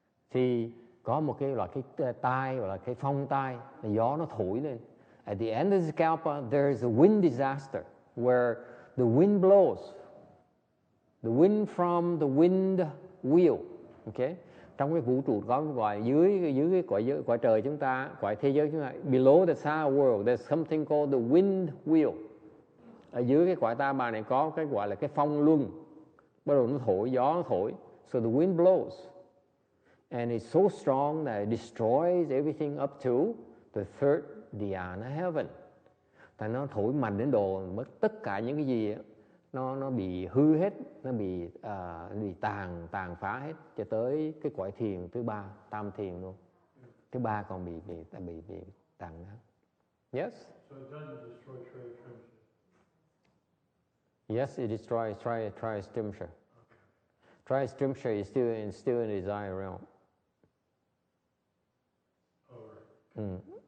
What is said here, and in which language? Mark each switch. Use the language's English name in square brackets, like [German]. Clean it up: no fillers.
[Vietnamese] Thì có một cái loại cái tai gọi là cái phong tai, gió nó thổi lên. [English] At the end of the kalpa, there is a wind disaster where the wind blows. The wind from the wind wheel. Okay? [Vietnamese] Trong cái vũ trụ có gọi dưới cái cõi trời chúng ta, cõi thế giới chúng ta, [English] below the sound world, there's something called the wind wheel. [Vietnamese] Ở dưới cái cõi ta bà này có cái gọi là cái phong luân. Bắt đầu nó thổi, gió nó thổi. [English] So the wind blows. And it's so strong that it destroys everything up to the third dhyana heaven. [Vietnamese] tại nó thổi mạnh đến độ mất tất cả những cái gì nó bị hư hết, nó bị tàn phá hết cho tới cái cõi thiền thứ ba, tam thiền luôn. Thứ ba còn bị tàn nát. Yes. [English] So it doesn't destroy triastimsia. Yes, it destroys triastimsia. Triastimsia is still in the desire realm. Oh, right.